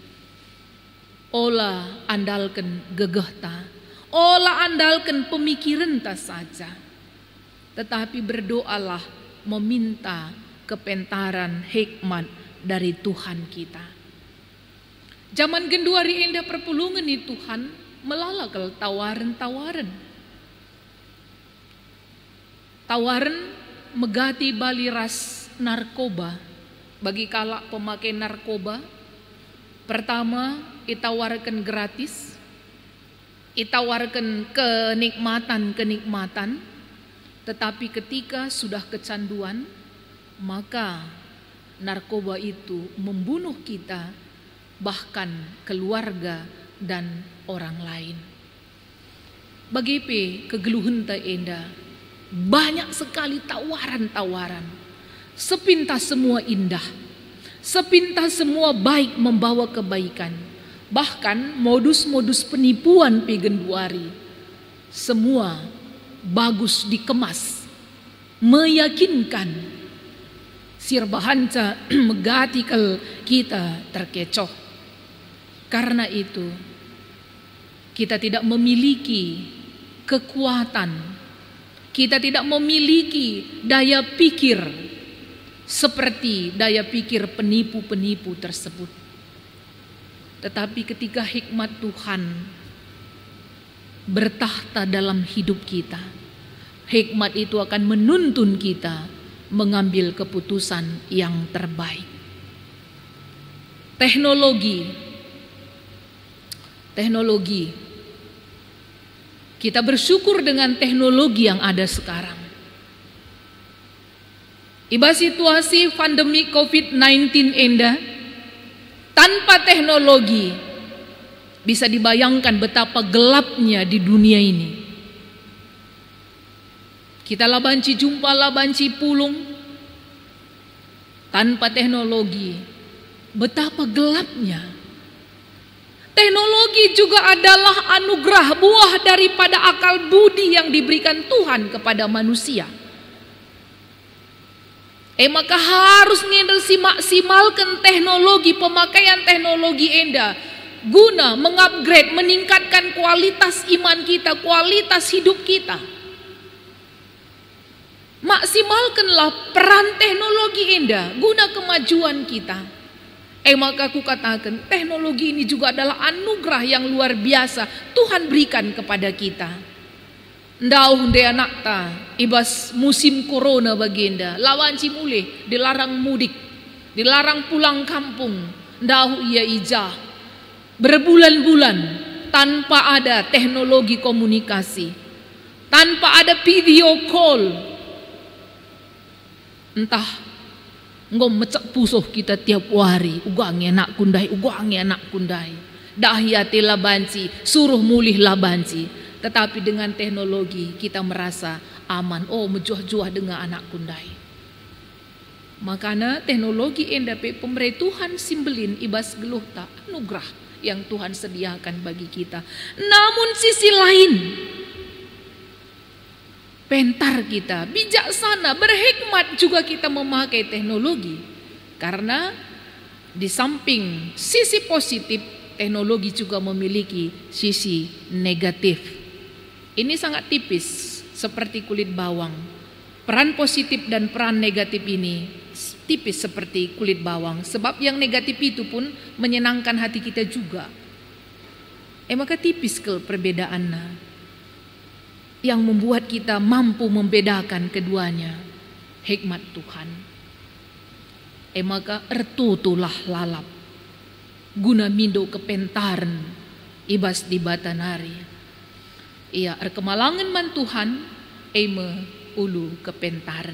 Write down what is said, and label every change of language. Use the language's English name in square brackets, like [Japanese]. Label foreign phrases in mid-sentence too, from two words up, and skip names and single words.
[Batak Karo] Olah andalkan gegeh ta, olah andalkan pemikiran ta saja. [Indonesian] Tetapi berdoalah meminta kepentaran hikmat dari Tuhan kita. [Batak Karo] Zaman genduari endah perpulungan ni Tuhan melalakal tawaran-tawaran. Tawaran megati bali ras narkoba bagi kalak pemakai narkoba. [Indonesian] Pertama, itawarkan gratis, itawarkan kenikmatan-kenikmatan, tetapi ketika sudah kecanduan, maka narkoba itu membunuh kita, bahkan keluarga dan orang lain. [Batak Karo] Bagi kegeluhan ta enda, [Indonesian] banyak sekali tawaran-tawaran. Sepintas semua indah, sepintas semua baik membawa kebaikan. Bahkan modus-modus penipuan pegenduari, semua bagus dikemas, meyakinkan. [Batak Karo] Sirbahanca megati kita terkecoh. [Indonesian] Karena itu kita tidak memiliki kekuatan, kita tidak memiliki daya pikir seperti daya pikir penipu-penipu tersebut. Tetapi ketika hikmat Tuhan bertahta dalam hidup kita, hikmat itu akan menuntun kita mengambil keputusan yang terbaik. Teknologi. Kita bersyukur dengan teknologi yang ada sekarang. [Batak Karo] Iba situasi pandemi COVID-19 enda, [Indonesian] tanpa teknologi bisa dibayangkan betapa gelapnya di dunia ini. [Batak Karo] Kita labanci jumpa labanci pulung, [Indonesian] tanpa teknologi betapa gelapnya. Teknologi juga adalah anugerah buah daripada akal budi yang diberikan Tuhan kepada manusia. Maka harus maksimalkan teknologi, pemakaian teknologi [Batak Karo] enda guna [Indonesian] mengupgrade, meningkatkan kualitas iman kita, kualitas hidup kita. Maksimalkanlah peran teknologi [Batak Karo] enda guna [Indonesian] kemajuan kita. Maka aku katakan teknologi ini juga adalah anugerah yang luar biasa Tuhan berikan kepada kita. [Batak Karo] Ndauh de anak ta, ibas musim corona baginda, lawan cimulih, [Indonesian] dilarang mudik, dilarang pulang kampung. [Batak Karo] Ndauh ia ijah, [Indonesian] berbulan-bulan tanpa ada teknologi komunikasi, tanpa ada video call. [Batak Karo] Entah ngom mecak pusuh kita tiap hari, ugangi anak kundai, dahiyati labanci, suruh mulih labanci. [Indonesian] Tetapi dengan teknologi kita merasa aman. [Batak Karo] Oh, mejuah-juah dengan anak kundai. Makanya teknologi endape pemberi Tuhan simbelin ibas geluh tak anugerah [Indonesian] yang Tuhan sediakan bagi kita. Namun sisi lain, pentar kita, bijaksana, berhikmat juga kita memakai teknologi. Karena di samping sisi positif, teknologi juga memiliki sisi negatif. Ini sangat tipis, seperti kulit bawang. Peran positif dan peran negatif ini tipis seperti kulit bawang. Sebab yang negatif itu pun menyenangkan hati kita juga. Maka tipis ke perbedaannya, yang membuat kita mampu membedakan keduanya, hikmat Tuhan. [Batak Karo] Maka ertutulah lalap, guna mindo kepentaran, ibas di batanari. Ia erkemalangan man Tuhan, ulu kepentaran.